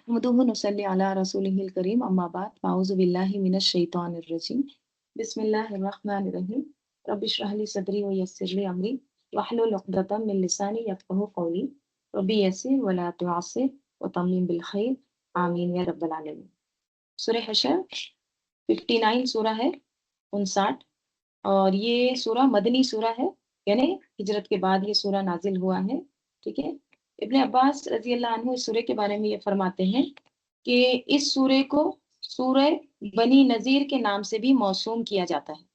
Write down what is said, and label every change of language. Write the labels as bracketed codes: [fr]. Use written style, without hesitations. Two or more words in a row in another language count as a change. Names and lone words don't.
[ar] نحمده نصلي على رسوله الكريم أما بعد فأعوذ بالله من الشيطان الرجيم بسم الله الرحمن الرحيم رب اشرح لي صدري ويسر لي أمري واحلل عقدة من لساني يفقهوا قولي رب يسر ولا تعسر وتمم بالخير آمين يا رب العالمين. [hi] सूरह हशर 59 सूरा है, 59, और ये सूरा मदनी सूरा है, यानी हिजरत के बाद ये सूरा नाजिल हुआ है। ठीक है। इब्ने अब्बास [ar] رضي الله عنه [hi] इस सूरे के बारे में ये फरमाते हैं कि इस सूरे को सूरह बनी नजीर के नाम से भी मौसूम किया जाता है।